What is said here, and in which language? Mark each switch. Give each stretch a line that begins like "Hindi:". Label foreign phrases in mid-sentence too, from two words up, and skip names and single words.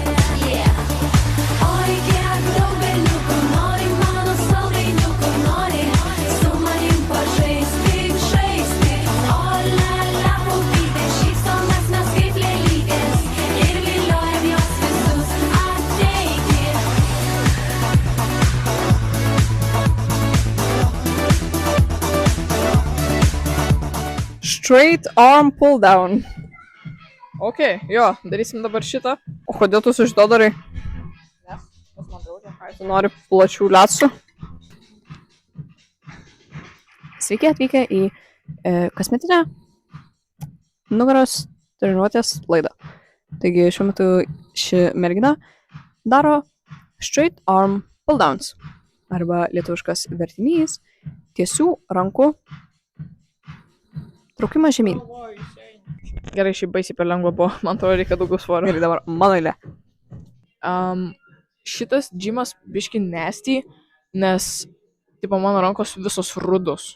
Lithuanian: Oi, kiek daug berniukų nori, mano saldainiukų nori, su manim pažaisti, žaisti. O la la, paupytė, šypsomės mes kaip lėlytės ir viliojam jos visus ateiti.
English: Straight arm pull down.
Lithuanian: Ok, jo, darysim dabar šitą. O kodėl tu su šito darai? Ai, tu nori plačių liatsų? Sveiki atvykę į kasmetinę nugaros treniruotės laidą. Taigi šiuo metu ši mergina daro
English: straight arm pull downs.
Lithuanian: Arba lietuviškas vertinys tiesių rankų traukimas žemyn. Gerai, šiaip baisiai per lengva buvo. Man atrodo, reikia daugiau svorio. Gerai, dabar mano eilė. Šitas džimas biški nasty, nes, tipo, mano rankos visos rudos.